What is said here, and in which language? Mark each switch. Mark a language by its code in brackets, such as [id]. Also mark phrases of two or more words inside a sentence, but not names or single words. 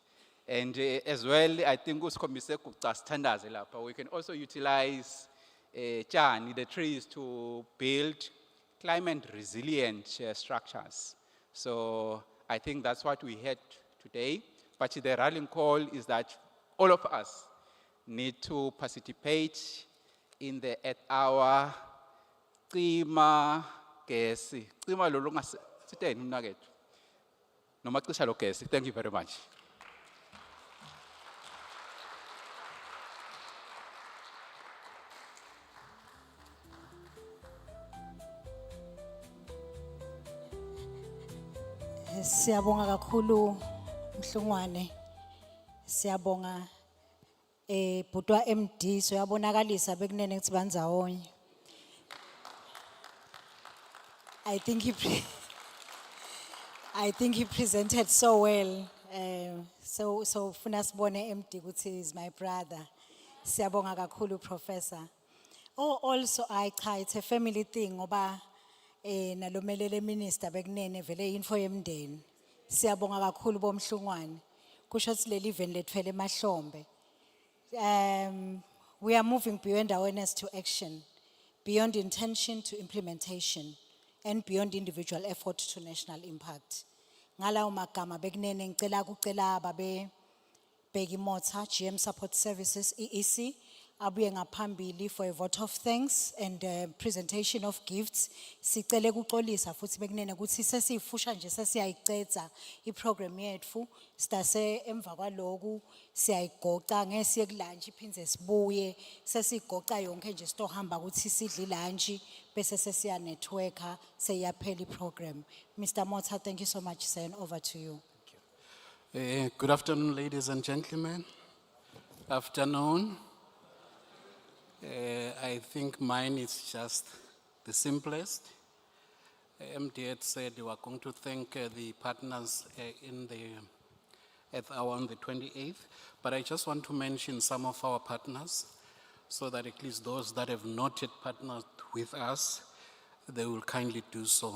[en] And as well, I think we can also utilize the trees to build climate resilient structures. So I think that's what we had today. But the rallying call is that all of us need to participate in the Earth Hour. [ss] Cima gesi. Cima lo siteni mnakethu. Noma cisha lo gesi. [en] Thank you very much. [ss] Siyabonga kakhulu Mhlungwane. Siyabonga butwa MD so yabonakalisa bekunene ukuthi bandzawonye. [en] I think he presented so well. [ss] So funa sibone MD ukuthi [en] is my brother. [ss] Siyabonga kakhulu Professor. [en] Oh, also [ss] cha, [en] it's a family thing [ss] ngoba nalomelele minister bekunene vele info yemndeni. Siyabonga kakhulu boMhlungwane. Kusho ukuthi leli event lethwele emahlombe. [en] We are moving beyond awareness to action, beyond intention to implementation, and beyond individual effort to national impact. [ss] Ngalawo magama bekunene ngicela kucela babe Bheki Motha, [en] GM Support Services, [ss] EEC, abuye ngaphambili [en] for a vote of thanks and presentation of gifts. [ss] Sicele kuxolisa futhi bekunene ukuthi sesifusha nje sesiyayicetha iprogram yethu sitase emva kwaloku siyayigoca ngesiye kulunch iphindze sibuye sesigoca yonke nje sitohamba ukuthi sidle lunch bese sesiya networker seyaphela iprogram. [en] Mr. Motha, thank you so much, sir, and over to you. Good afternoon, ladies and gentlemen. Afternoon. I think mine is just the simplest. MD had said we are going to thank the partners in the Earth Hour on the 28th, but I just want to mention some of our partners so that at least those that have not yet partnered with us, they will kindly do so.